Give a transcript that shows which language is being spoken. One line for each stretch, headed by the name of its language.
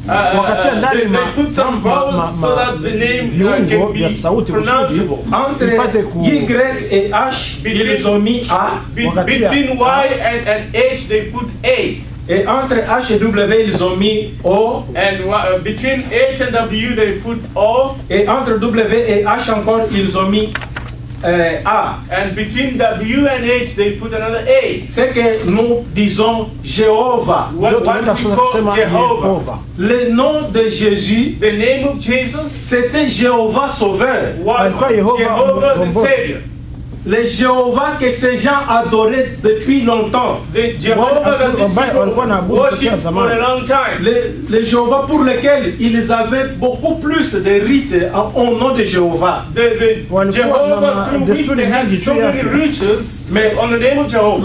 English: They put some vowels so that the name can be pronounceable.
French: Entre Y et H, ils ont mis A.
English: Between Y and H, they put A.
French: Et entre H et W, ils ont mis O.
English: And between H and W, they put O.
French: Et entre W et H encore, ils ont mis A.
English: And between W and H, they put another A.
French: C'est que nous disons Jéhovah.
English: What we call Jehovah.
French: Le nom de Jésus,
English: the name of Jesus,
French: c'était Jéhovah Sauveur.
English: Was Jehovah the Savior.
French: Le Jéhovah que ces gens adoraient depuis longtemps.
English: The Jehovah that these people worship for a long time.
French: Le Jéhovah pour lequel ils avaient beaucoup plus de rites au nom de Jéhovah.
English: The Jehovah through which they had so many riches, mais on the name of Jehovah.